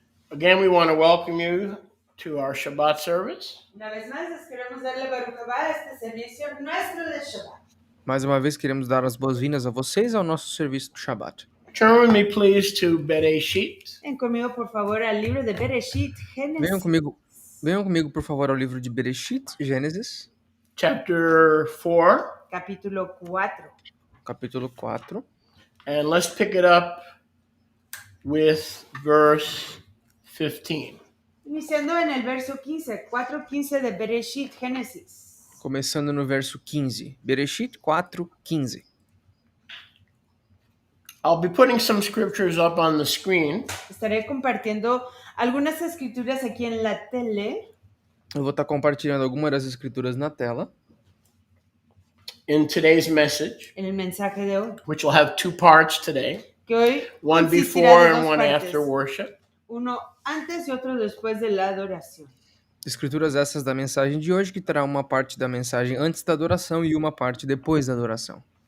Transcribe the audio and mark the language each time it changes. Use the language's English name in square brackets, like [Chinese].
[English] Again, we want to welcome you to our Shabbat service. [Spanish] Una vez más, les queremos darle [Hebrew] Baruch Haba [Spanish] a este servicio nuestro de Shabbat. [Portuguese] Mais uma vez, queremos dar as boas-vindas a vocês ao nosso serviço do Shabat. [English] Turn with me, please, to Bereshit. [Spanish] Ven conmigo, por favor, al libro de Bereshit, [Portuguese] Venham [Spanish] Génesis. [Portuguese] comigo, por favor, ao livro de Bereshit, Gênesis, [English] Chapter 4, [Spanish] Capítulo 4. [Portuguese] capítulo 4. [English] and let's pick it up with verse 15. [Spanish] Iniciando en el verso 15, 4:15 de Bereshit, Génesis. [Portuguese] Começando no verso 15. Bereshit 4, 15. [English] I'll be putting some scriptures up on the screen. [Spanish] Estaré compartiendo algunas escrituras aquí en la tele. [Portuguese] Eu vou estar compartilhando algumas das escrituras na tela. [English] In today's message, [Spanish] En el mensaje de hoy, [English] which will have two parts today, [Spanish] que hoy [English] one [Spanish] consistirá [English] before [Spanish] de [English] and [Spanish] dos [English] one [Spanish] partes, [English] after worship. [Spanish] uno antes y otro después de la adoración. [Portuguese] Escrituras essas da mensagem de hoje, que terá uma parte da mensagem antes da adoração e uma parte depois da adoração.